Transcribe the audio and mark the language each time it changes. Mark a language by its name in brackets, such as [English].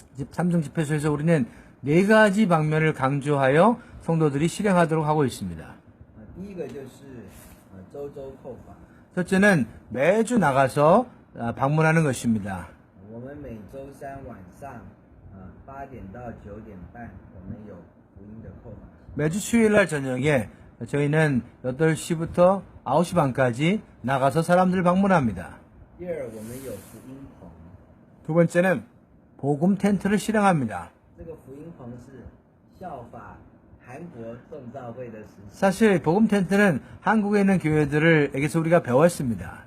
[Korean] 삼중 집회소에서 우리는 4가지 방면을 강조하여 성도들이 실행하도록 하고 있습니다. [Chinese] 第一个就是周周叩访， [Korean] 첫째는 매주 나가서 방문하는 것입니다. [Chinese] 我们每周3晚上8点到9点半，我们有福音的叩访。 [Korean] 매주 수요일날 저녁에 저희는 8시부터 9시 반까지 나가서 사람들을 방문합니다. [Chinese] 第二，我们有福音棚， [Korean] 두 번째는 복음 텐트를 실행합니다. [Chinese] 这个福音棚是效法韩国众召会的实施。 [Korean] 사실 복음 텐트는 한국에 있는 교회들에게서 우리가 배웠습니다.